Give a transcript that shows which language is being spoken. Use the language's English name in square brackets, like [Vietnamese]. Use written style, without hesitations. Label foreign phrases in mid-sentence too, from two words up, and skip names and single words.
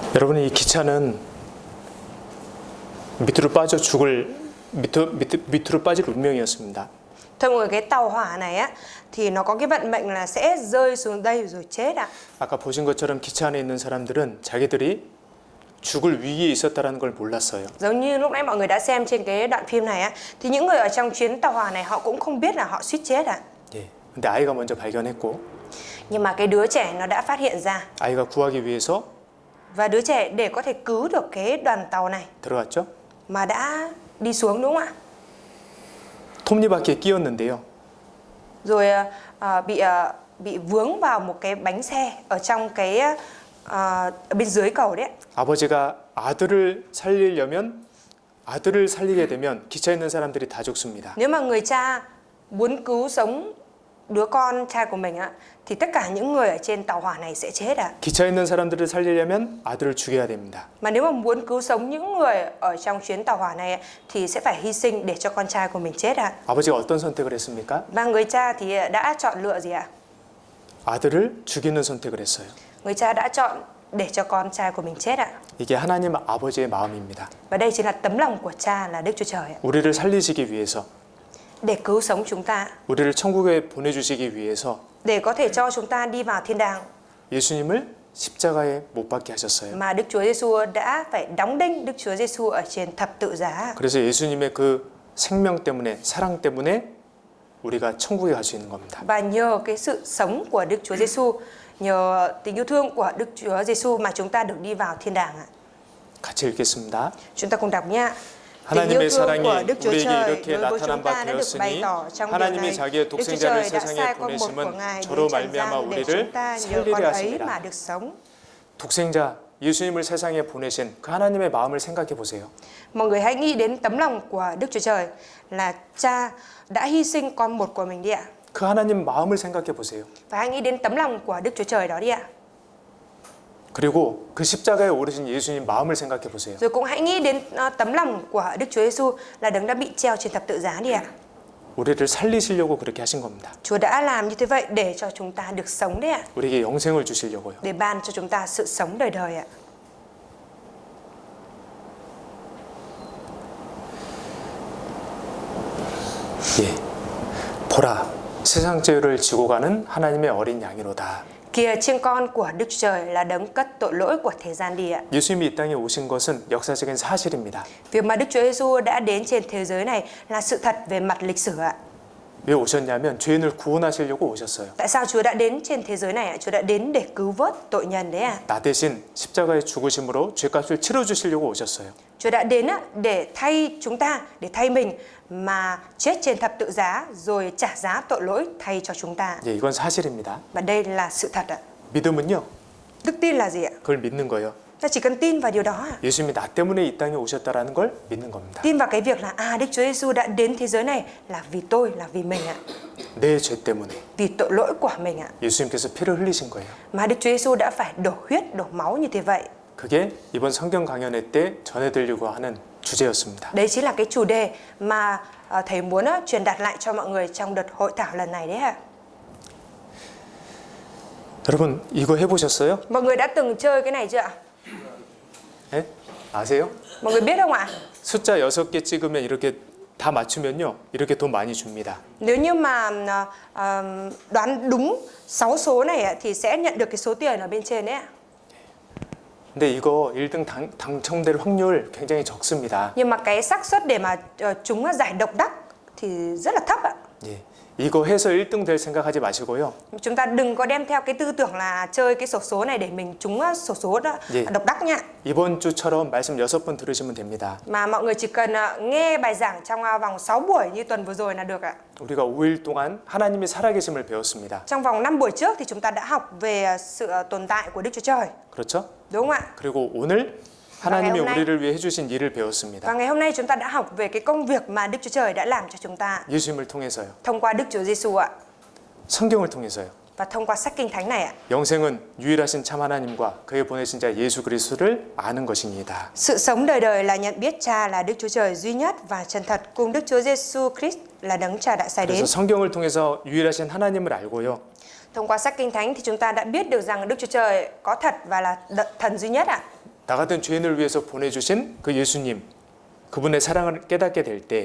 [Korean] 여러분, 이 기차는 밑으로 빠질 운명이었습니다. [Vietnamese] Thưa mọi người, cái tàu hỏa này á thì nó có cái vận mệnh là sẽ rơi xuống đây rồi chết ạ. [Korean] 아까 보신 것처럼 기차 안에 있는 사람들은 자기들이 죽을 위기에 있었다는 걸 몰랐어요. [Vietnamese] Giống như lúc nãy mọi người đã xem trên cái đoạn phim này á, thì những người ở trong chuyến tàu hỏa này họ cũng không biết là họ suýt chết ạ. [Korean] 예. 근데 아이가 먼저 발견했고, [Vietnamese] Nhưng mà cái đứa trẻ nó đã phát hiện ra, [Korean] 아이가 구하기 위해서 [Vietnamese] và đứa trẻ để có thể cứu được cái đoàn tàu này [Korean] 들어갔죠. [Vietnamese] mà đã đi xuống, đúng không ạ? [Korean] 톱니바퀴에 끼었는데요. [Vietnamese] Rồi bị vướng vào một cái bánh xe ở trong cái ở bên dưới cầu đấy. [Korean] 아버지가 아들을 살리게 되면 기차에 있는 사람들이 다 죽습니다. [Vietnamese] Nếu mà người cha muốn cứu sống đứa con trai của mình á, thì tất cả những người ở trên tàu hỏa này sẽ chết ạ. [Korean] 기차에 있는 사람들을 살리려면 아들을 죽여야 됩니다. [Vietnamese] Mà nếu mà muốn cứu sống những người ở trong chuyến tàu hỏa này thì sẽ phải hy sinh để cho con trai của mình chết ạ. [Korean] 아버지가 어떤 선택을 했습니까? [Vietnamese] Và người cha thì đã chọn lựa gì ạ? [Korean] 아들을 죽이는 선택을 했어요. [Vietnamese] Người cha đã chọn để cho con trai của mình chết ạ. [Korean] 이게 하나님 아버지의 마음입니다. [Vietnamese] Và đây chính là tấm lòng của cha là Đức Chúa Trời ạ. [Korean] 우리를 살리시기 위해서, [Vietnamese] Để cứu sống chúng ta, [Korean] 우리를 천국에 보내주시기 위해서 [Vietnamese] để có thể cho chúng ta đi vào thiên đàng, [Korean] 예수님을 십자가에 못 박게 하셨어요. [Vietnamese] mà Đức Chúa Giêsu đã phải đóng đinh Đức Chúa Giêsu ở trên thập tự giá. [Korean] 그래서 예수님의 그 생명 때문에, 사랑 때문에 우리가 천국에 갈 수 있는 겁니다. [Vietnamese] Và nhờ cái sự sống của Đức Chúa Giêsu, nhờ tình yêu thương của Đức Chúa Giêsu mà chúng ta được đi vào thiên đàng ạ. [Korean] 같이 읽겠습니다. [Vietnamese] Chúng ta cùng đọc nha. [Korean] 하나님의 사랑이 [Vietnamese] Đức Chúa [Korean] 우리에게 [Vietnamese] Trời [Korean] 이렇게 [Vietnamese] đối với [Korean] 나타난 [Vietnamese] chúng ta [Korean] 바 [Vietnamese] đã được bày [Korean] 되었으니 [Vietnamese] tỏ trong điều [Korean] 하나님이 [Vietnamese] này. [Korean] 자기의 [Vietnamese] Đức Chúa [Korean] 독생자를 [Vietnamese] Trời đã [Korean] 세상에 [Vietnamese] sai con một của [Korean] 보내심은 [Vietnamese] Ngài [Korean] 저로 [Vietnamese] đến trần [Korean] 말미암아 [Vietnamese] gian để [Korean] 우리를 [Vietnamese] chúng ta nhờ [Korean] 살리려 [Vietnamese] con ấy mà [Korean] 하심이라. [Vietnamese] được sống. [Korean] 독생자 예수님을 세상에 보내신 그 하나님의 마음을 생각해 보세요. [Vietnamese] Mọi người hãy nghĩ đến tấm lòng của Đức Chúa Trời là Cha đã hy sinh con một của mình đi ạ. [Korean] 그 하나님 마음을 생각해 보세요. [Vietnamese] Và hãy nghĩ đến tấm lòng của Đức Chúa Trời đó đi ạ. [Korean] 그리고 그 십자가에 오르신 예수님 마음을 생각해 보세요. [Vietnamese] Rồi cũng hãy nghĩ đến tấm lòng của Đức Chúa Giêsu là đấng đã bị treo trên thập tự giá đi ạ. [Korean] 우리를 살리시려고 그렇게 하신 겁니다. [Vietnamese] Chúa đã làm như thế vậy để cho chúng ta được sống đấy ạ. [Korean] 우리에게 영생을 주시려고요. [Vietnamese] Để ban cho chúng ta sự sống đời đời ạ. [Korean] 예. 보라, 세상 죄를 지고 가는 하나님의 어린 양이로다. [Vietnamese] Kìa, chiên con của Đức Chúa Trời là đấng cất tội lỗi của thế gian đi ạ. [Korean] 예수님이 이 땅에 오신 것은 역사적인 사실입니다. [Vietnamese] Việc mà Đức Chúa Giêsu đã đến trên thế giới này là sự thật về mặt lịch sử ạ. [Korean] 왜 오셨냐면 죄인을 구원하시려고 오셨어요. [Vietnamese] Tại sao Chúa đã đến trên thế giới này ạ? Chúa đã đến để cứu vớt tội nhân đấy ạ. [Korean] 나 대신 십자가의 죽으심으로 죄값을 치러 주시려고 오셨어요. [Vietnamese] Chúa đã đến để thay chúng ta, để thay mình mà chết trên thập tự giá rồi trả giá tội lỗi thay cho chúng ta. [Korean] 예, 이건 사실입니다. [Vietnamese] Và đây là sự thật ạ. [Korean] 믿음은요, [Vietnamese] Đức tin là gì ạ? [Korean] 그걸 믿는 거예요. [Vietnamese] Ta chỉ cần tin vào điều đó ạ. [Korean] 예수님이 나 때문에 이 땅에 오셨다라는 걸 믿는 겁니다. [Vietnamese] Tin vào cái việc là Đức Chúa Giêsu đã đến thế giới này là vì tôi, là vì mình ạ. [Korean] 내 죄 때문에 [Vietnamese] Vì tội lỗi của mình ạ. [Korean] 예수님께서 피를 흘리신 거예요. [Vietnamese] Mà Đức Chúa Giêsu đã phải đổ huyết, đổ máu như thế vậy. [Korean] 그게 이번 성경 강연회 때 전해드리려고 하는 주제였습니다. [Vietnamese] Đấy chính là cái chủ đề mà thầy muốn truyền đạt lại cho mọi người trong đợt hội thảo lần này đấy ạ. [Korean] 여러분 이거 해보셨어요? [Vietnamese] Mọi người đã từng chơi cái này chưa ạ? [Korean] 예? 아세요? [Vietnamese] Mọi người biết không ạ? [Korean] 숫자 6개 찍으면 이렇게 다 맞추면요 이렇게 돈 많이 줍니다. [Vietnamese] Nếu như mà đoán đúng 6 số này ạ, thì sẽ nhận được cái số tiền ở bên trên đấy ạ. [Korean] 근데 이거 1등 당첨될 확률 굉장히 적습니다. [Vietnamese] Nhưng mà cái xác suất để mà chúng giải độc đắc thì rất là thấp ạ. [Korean] 예, 이거 해서 1등 될 생각하지 마시고요. [Vietnamese] Chúng ta đừng có đem theo cái tư tưởng là chơi cái xổ số này để mình trúng xổ số đó, [Korean] 예. [Vietnamese] độc đắc nha. [Korean] 이번 주처럼 말씀 6번 들으시면 됩니다. [Vietnamese] Mà mọi người chỉ cần nghe bài giảng trong vòng 6 buổi như tuần vừa rồi là được ạ. [Korean] 우리가 5일 동안 하나님의 살아계심을 배웠습니다. [Vietnamese] Trong vòng 5 buổi trước thì chúng ta đã học về sự tồn tại của Đức Chúa Trời. [Korean] 그렇죠? [Vietnamese] Đúng không ạ? [Korean] 그리고 오늘 하나님이 [Vietnamese] hôm nay- [Korean] 우리를 위해 해주신 일을 배웠습니다. [Vietnamese] Và ngày hôm nay chúng ta đã học về cái công việc mà Đức Chúa Trời đã làm cho chúng ta [Korean] 예수님을 통해서요. [Vietnamese] thông qua Đức Chúa Giêsu ạ, [Korean] 성경을 통해서요. [Vietnamese] và thông qua sách Kinh Thánh này ạ. [Korean] 영생은 유일하신 참 하나님과 그의 보내신 자 예수 그리스도를 아는 것입니다. [Vietnamese] Sự sống đời đời là nhận biết Cha là Đức Chúa Trời duy nhất và chân thật, cùng Đức Chúa Giêsu Christ là đấng Cha đã sai đến. [Korean] 그래서 성경을 통해서 유일하신 하나님을 알고요. [Vietnamese] Thông qua sách Kinh Thánh thì chúng ta đã biết được rằng Đức Chúa Trời có thật và là thần duy nhất ạ. [Korean] 나 같은 죄인을 위해서 보내주신 그 예수님, 그분의 사랑을 깨닫게 될 때,